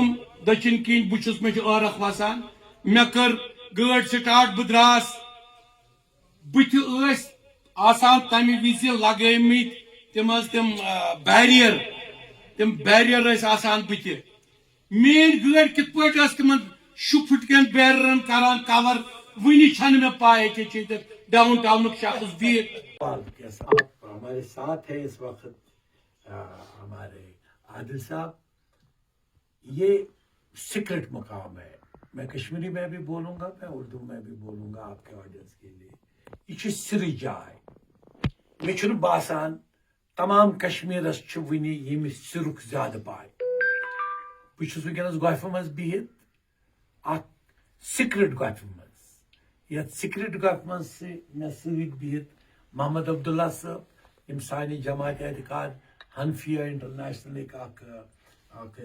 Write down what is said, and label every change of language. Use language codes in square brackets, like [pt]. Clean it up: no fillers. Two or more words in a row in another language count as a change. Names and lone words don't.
[ks] دٔچھِنۍ کِنۍ بہٕ چھُس مےٚ چھُ ٲرکھ وسان مےٚ کٔر گٲڑۍ سٹارٹ بہٕ دراس بٕتھِ ٲسۍ آسان تمہِ وِزِ لگٲمٕتۍ تِم حظ تِم بیریر ٲسۍ آسان بٕتھِ میٲنۍ گٲڑۍ کِتھ پٲٹھۍ ٲس تِمن شُپھٹ کٮ۪ن بیررن کران کور وٕنہِ چھنہٕ مےٚ پاے کہِ چھِ ڈاؤن ٹاؤنُک شخص بِہِتھ [ur] ہمارے ساتھ ہے اس وقت ہمارے عادل صاحب یہ سیکرٹ مقام ہے میں کشمیری میں بھی بولوں گا میں اردو میں بھی بولوں گا آپ کے آڈینس کے لیے یہ سری جائے [ks] مے چھُنہٕ باسان تمام کشمیرس چھُ وٕنہِ ییٚمہِ سرُک زیادٕ پاے بہٕ چھُس وٕنکیٚنس گۄپھِ منٛز بِہِتھ اکھ سیکرٹ گۄپھِ منٛز یتھ سیکرٹ گۄپھِ منٛز مےٚ سۭتۍ بِہِتھ محمد عبداللہ صٲب یم سانہِ جماعت اعتقاد حنفیہ انٹرنیشنلٕکۍ اکھ